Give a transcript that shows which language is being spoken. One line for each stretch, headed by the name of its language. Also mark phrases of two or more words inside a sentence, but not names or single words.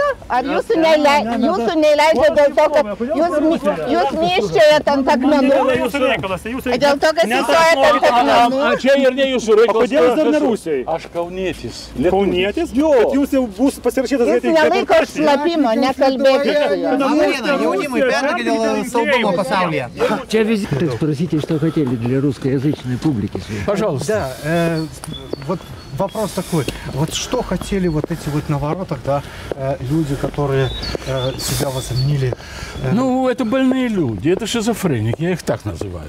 Lithuanian: Ar jūsų neįleidžia dėl to, kad jūs myščiojat ant akmenų? Dėl to, kad įstojat ant akmenų? A čia ir ne jūsų reikalas. Kodėl jūs dar ne Rusijoje? Aš kaunietis. Kaunietis? Jo. Bet jūs jau bus pasirašytas greitai. Jūs nelaiko šlapimo, nekalbėkit su juo. Jaunimui perduokit dėl saugumo pasaulyje.
Russian: Čia визит спросите, что хотели для русскоязычной публики. Пожалуйста. Да, вот вопрос такой. Вот что хотели вот эти вот на воротах, да, люди, которые себя возомнили? Ну, это больные люди, это шизофреники, я их так называю.